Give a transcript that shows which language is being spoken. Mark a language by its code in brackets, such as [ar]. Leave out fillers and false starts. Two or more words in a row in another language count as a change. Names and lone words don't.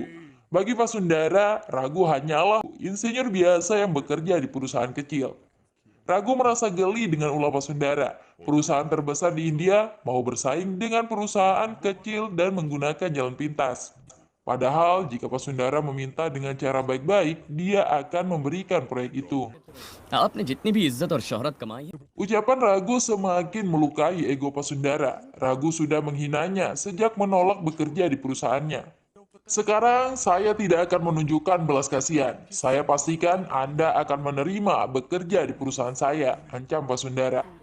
[id] Bagi Pak Sundara, Ragu hanyalah insinyur biasa yang bekerja di perusahaan kecil. Ragu merasa geli dengan ulah Pak Sundara. Perusahaan terbesar di India mau bersaing dengan perusahaan kecil dan menggunakan jalan pintas. Padahal jika Pak Sundara meminta dengan cara baik-baik, dia akan memberikan proyek itu. [hi] आपने जितनी भी इज्जत और शोहरत कमाई है [id] Ucapan Ragu semakin melukai ego Pak Sundara. Ragu sudah menghinanya sejak menolak bekerja di perusahaannya. Sekarang saya tidak akan menunjukkan belas kasihan. Saya pastikan Anda akan menerima bekerja di perusahaan saya, ancam Pak Sundara.